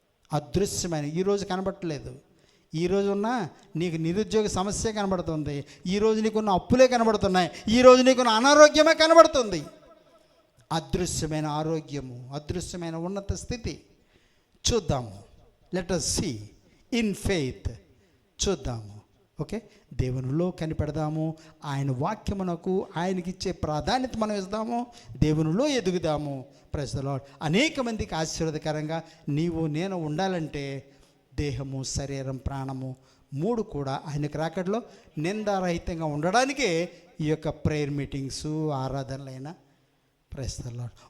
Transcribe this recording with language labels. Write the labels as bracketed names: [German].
[Telugu] అదృశ్యమైన ఈరోజు కనబడట్లేదు. ఈరోజు ఉన్న నీకు నిరుద్యోగ సమస్య కనబడుతుంది, ఈరోజు నీకున్న అప్పులే కనబడుతున్నాయి, ఈరోజు నీకున్న అనారోగ్యమే కనబడుతుంది. అదృశ్యమైన ఆరోగ్యము, అదృశ్యమైన ఉన్నత స్థితి చూద్దాము. [English] Let us see in faith. [Telugu] చూద్దాము. ఓకే, దేవునిలో కనిపెడదాము. ఆయన వాక్యమునకు ఆయనకిచ్చే ప్రాధాన్యత మనం ఇద్దాము. దేవునిలో ఎదుగుదాము. [English] Praise the Lord. [Telugu] అనేక మందికి ఆశీర్వాదకరంగా నీవు నేను ఉండాలంటే దేహము, శరీరం, ప్రాణము 3 కూడా ఆయనకు రాకడలో నిందారహితంగా ఉండడానికే ఈ యొక్క prayer meetings, ఆరాధనలైనా. Praise the lord.